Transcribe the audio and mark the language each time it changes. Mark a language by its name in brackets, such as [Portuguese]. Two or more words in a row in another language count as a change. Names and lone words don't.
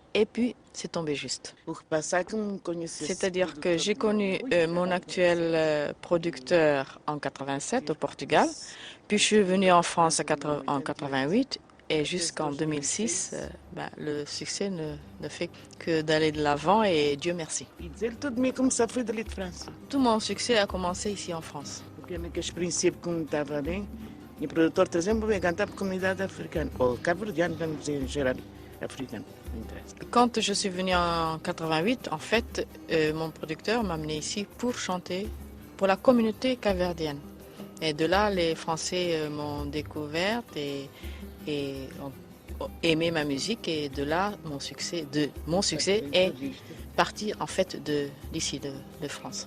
[French] Et puis, c'est tombé juste. C'est-à-dire que j'ai connu mon actuel producteur en 87 au Portugal, puis je suis venue en France en 88 et jusqu'en 2006, le succès ne fait que d'aller de l'avant et Dieu merci. Tout mon succès a commencé ici en France. [Portuguese] E produtor, por exemplo, veio cantar para a comunidade africana, ou cabo-verdiana, vamos dizer em geral, africano. [French] Quand je suis venue en 88, en fait, mon producteur m'a amené ici pour chanter pour la communauté capverdienne. Et de là, les Français m'ont découverte et ont aimé ma musique. Et de là, mon succès est parti en fait d'ici, de France.